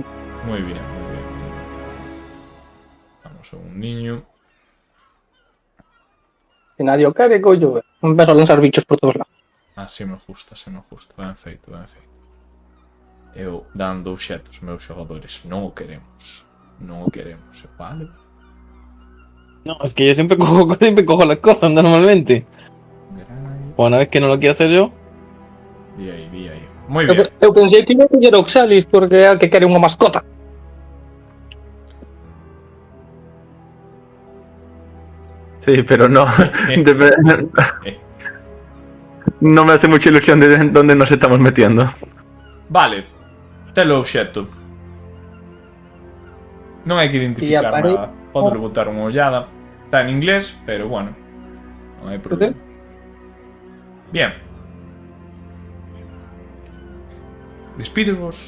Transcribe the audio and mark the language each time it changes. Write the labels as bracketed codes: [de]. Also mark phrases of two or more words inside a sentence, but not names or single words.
[gl] Moi bien, moi bien. [es] Vamos a un niño. [gl] Se nadie o quere, collo eu. Non vas a lanzar bichos por todos lados. Se me gusta, se me gusta. Ben feito, ben feito. Eu dando obxetos aos meus xogadores. Non o queremos. Non o queremos, vale? [es] No, es que yo siempre cojo las cosas normalmente. O una vez que no lo quiero hacer yo. [gl] Di aí, di aí. Moi bien. Eu pensei que iba a coller Oxalis porque é a que quere unha mascota. [es] Sí, pero no. No me hace mucha ilusión de dónde nos estamos metiendo. Vale. [gl] Telo obxeto. Non hai que identificar nada. Pode botar unha ollada. Está en inglés, pero bueno. Non hai problema. Bien. Despídesvos.